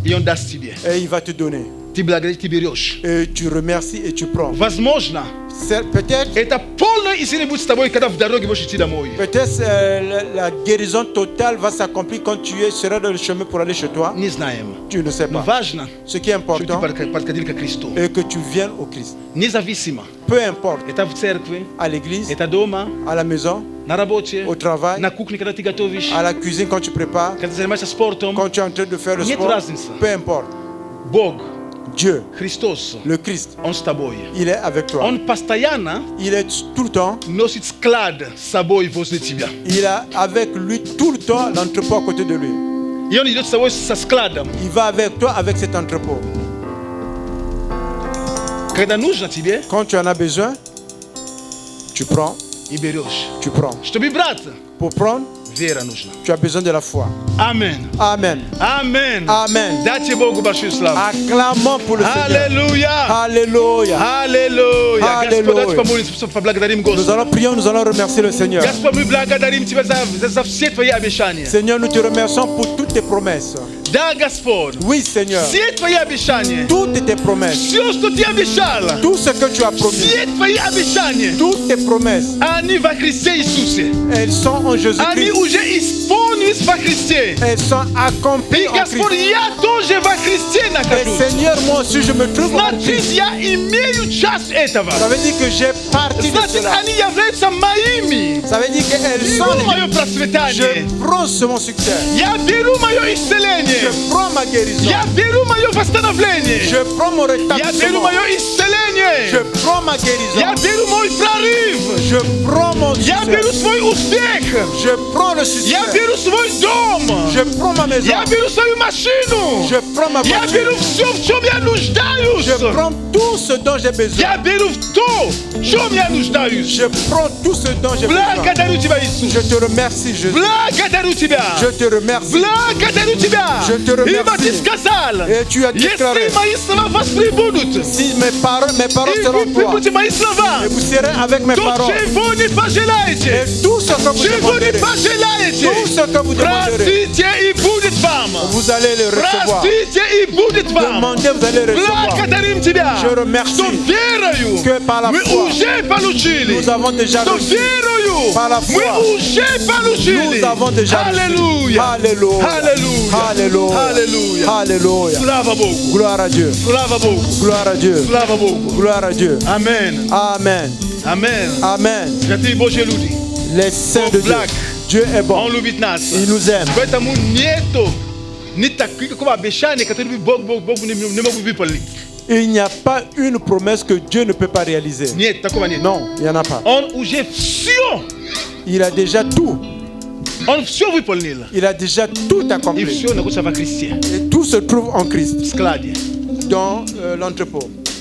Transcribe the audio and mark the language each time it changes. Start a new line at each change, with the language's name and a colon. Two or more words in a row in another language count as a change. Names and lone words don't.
Russian: И он даст тебе.
French: Et il va te donner.
Russian: Ты благодаришь, ты берешь.
French: Et tu remercies et tu prends.
Russian: Возможно,
French: Peut-être
Russian: это полное исцеление будет с тобой, когда в дороге будешь идти домой.
French: peut-être la guérison totale va s'accomplir quand tu seras dans le chemin pour aller chez toi.
Russian: Не знаем.
French: Tu ne sais
Russian: Но
French: pas.
Russian: важно,
French: Ce qui est
Russian: чтобы
French: important
Russian: ты подходил ко Христу.
French: est que tu viennes au Christ.
Russian: Независимо.
French: Peu importe,
Russian: Это в церкви,
French: à l'église,
Russian: это дома,
French: à la maison,
Russian: на работе,
French: au travail,
Russian: на кухне, когда ты готовишь,
French: à la cuisine quand tu prépares,
Russian: когда ты занимаешься спортом.
French: quand tu es en train de faire le
Russian: Нет
French: sport,
Russian: разницы.
French: peu importe.
Russian: Бог,
French: Dieu,
Russian: Христос,
French: le Christ,
Russian: Он с тобой.
French: il est avec toi.
Russian: Он постоянно
French: Il est tout le temps,
Russian: носит склад с собой возле тебя.
French: il a avec lui tout le temps l'entrepôt à côté de lui.
Russian: И Он идет с тобой со складом.
French: Il va avec toi avec cet entrepôt.
Russian: Когда нужно тебе,
French: Quand tu en as besoin, tu prends,
Russian: и берешь.
French: tu prends.
Russian: Чтобы брать,
French: Pour prendre,
Russian: вера нужна.
French: tu as besoin de la foi.
Russian: Аминь.
French: Amen.
Russian: Аминь.
French: Amen.
Russian: Дайте Богу большую славу.
French: Acclamons pour le Seigneur.
Russian: Аллилуйя.
French: Alléluia.
Russian: Аллилуйя. Аллилуйя. Господь, давайте помолимся, поблагодарим
French: Nous
Russian: Господа.
French: allons prier, nous allons remercier le Seigneur.
Russian: Господь, мы благодарим Тебя за все Твои обещания.
French: Seigneur, nous te remercions pour toutes tes promesses.
Russian: Да, Господь.
French: Oui, Seigneur.
Russian: Все Твои обещания.
French: Toutes tes promesses.
Russian: Все, что Ты обещал.
French: Tout ce que tu as promis.
Russian: Все Твои обещания.
French: Toutes tes promesses.
Russian: Они во Христе Иисусе.
French: Elles sont en
Russian: Они
French: Jésus-Christ.
Russian: уже исполнились во Христе.
French: Elles sont accomplies
Russian: И,
French: en
Russian: Господь,
French: Christ.
Russian: я тоже во Христе
French: Et
Russian: нахожусь.
French: Seigneur, moi aussi, je me trouve en
Russian: Значит,
French: Christ.
Russian: я имею часть этого.
French: Ça veut dire que j'ai partie de
Russian: Значит,
French: cela.
Russian: они являются моими.
French: Ça veut dire qu'elles sont
Russian: Беру мое
French: les...
Russian: процветание.
French: Je prends sur mon succès.
Russian: Я беру мое исцеление.
French: Je prends ma guérison.
Russian: Я беру мое восстановление.
French: Je prends mon
Russian: Я беру
French: rétablissement.
Russian: мое исцеление.
French: Je prends ma guérison.
Russian: Я беру мой прорыв.
French: Je prends mon
Russian: Я
French: succès.
Russian: беру свой успех.
French: Je prends le succès.
Russian: Я беру свой дом.
French: Je prends ma maison.
Russian: Я беру свою машину.
French: Je prends ma
Russian: Я беру
French: voiture.
Russian: все, в чем я нуждаюсь.
French: Je prends tout ce dont j'ai besoin.
Russian: Я беру то, в чем я нуждаюсь.
French: Je prends tout ce dont j'ai besoin.
Russian: Благодарю Тебя, Иисус.
French: Je te remercie, Jésus.
Russian: Благодарю Тебя.
French: Je te remercie.
Russian: Благодарю Тебя.
French: Je te remercie.
Russian: Ибо Ты сказал,
French: Et tu as déclaré,
Russian: если мои слова вас прибудут,
French: si mes paroles
Russian: и
French: seront
Russian: вы
French: toi,
Russian: прибудете мои слова,
French: et vous serez avec mes
Russian: то
French: paroles,
Russian: чего не пожелаете,
French: et tout ce que vous
Russian: чего не
French: demanderez,
Russian: пожелаете,
French: tout ce que vous demanderez,
Russian: просите и будет вам. вам.
French: Vous allez le recevoir.
Russian: Простите, и будет вам.
French: Demandez, vous allez recevoir.
Russian: Благодарим Тебя,
French: Je remercie
Russian: что верою
French: que par la
Russian: мы
French: foi,
Russian: уже получили.
French: nous avons déjà
Russian: Что
French: reçu.
Russian: верою
French: Par la foi,
Russian: мы уже получили.
French: nous avons déjà reçu.
Russian: Аллилуйя.
French: Alléluia. Alléluia. Alléluia. Alléluia. Alléluia.
Russian: Слава Богу.
French: Gloire à Dieu.
Russian: Слава Богу.
French: Gloire à Dieu.
Russian: Слава Богу.
French: Gloire à Dieu. Amen. Amen. Amen. Amen.
Russian: Святые Божьи люди,
French: Les saints de Dieu. Black. Dieu est bon.
Russian: Он любит нас.
French: Il nous aime.
Russian: Поэтому нету ни такого обещания, которое Бог не мог выполнить.
French: Il n'y a pas une promesse que Dieu ne peut pas réaliser.
Russian: Нет, такого нет.
French: Non, il n'y en a pas.
Russian: Он уже все,
French: Il a déjà tout.
Russian: он все выполнил.
French: Il a déjà tout
Russian: И
French: accompli.
Russian: все находится во Христе,
French: Et tout se trouve en
Russian: в
French: Christ,
Russian: складе.
French: dans l'entrepôt.